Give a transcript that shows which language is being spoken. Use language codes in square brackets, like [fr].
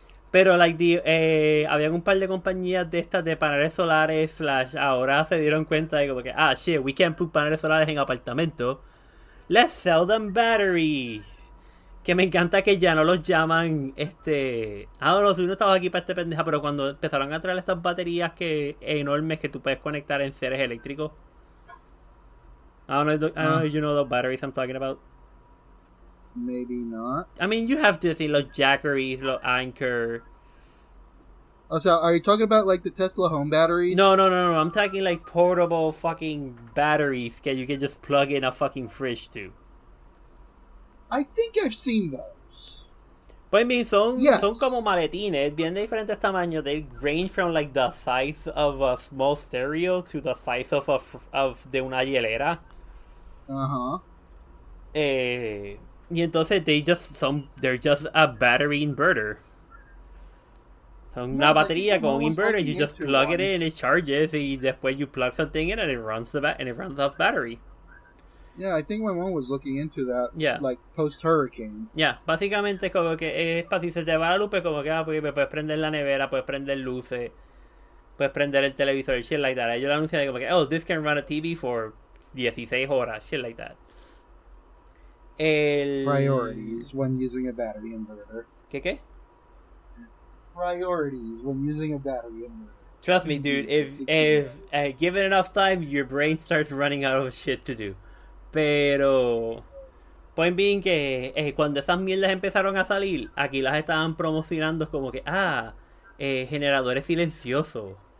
[es] Pero habían un par de compañías de estas de paneles solares / ahora se dieron cuenta de como que [en] shit, we can't put [es] paneles solares en apartamentos. [en] let's sell them battery. [es] Que me encanta que ya no los llaman, no, tú no estabas aquí para pendeja, pero cuando empezaron a traer estas baterías enormes que tú puedes conectar en seres eléctricos. [en] I don't know if you know the batteries I'm talking about. Maybe not. I mean, you have to see los Jackeries, los Anchor. Oh, so are you talking about like the Tesla home batteries? No. I'm talking like portable fucking batteries that you can just plug in a fucking fridge to. I think I've seen those. [es] Pues [en] I mean, [es] son como maletines, bien de diferentes tamaños. [en] They range from like the size of a small stereo to the size of [es] de una hielera. Uh-huh. Y entonces [en] they're just a battery inverter. [es] Son una batería con un inverter. [en] You just plug it in, it charges, [es] y después [en] you plug something in and it runs off battery. Yeah, I think my mom was looking into that. Yeah. Like post-hurricane. [es] Yeah, básicamente es como que para si se te va la luz, pues como que porque puedes prender la nevera, puedes prender luces, puedes prender el televisor, [en] shit like that. [es] Ellos anuncian como que, [en] this can run a TV for 16 horas, shit like that. Priorities when using a battery inverter. [es] ¿Qué? [en] Priorities when using a battery inverter. Trust me, dude, if given enough time, your brain starts running out of shit to do. [es] Pero [en] point being [es] que cuando esas mierdas empezaron a salir, aquí las estaban promocionando como que generadores silenciosos.